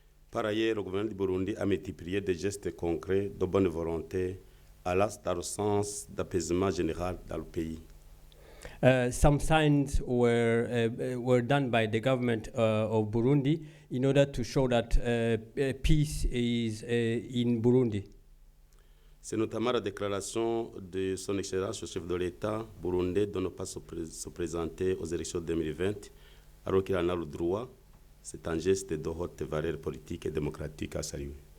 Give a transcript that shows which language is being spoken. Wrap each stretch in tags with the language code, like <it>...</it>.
<fr>Par ailleurs, le gouvernement du Burundi a multiplié des gestes concrets de bonne volonté dans le sens d'apaisement général dans le pays.</fr> <en>Some signs were done by the government of Burundi in order to show that peace is in Burundi.</en> <fr>C'est notamment la déclaration de son Excellence le chef de l'État burundais de ne pas se présenter aux élections 2020 alors qu'il en a le droit. C'est un geste de haute valeur politique et démocratique à saluer.</fr>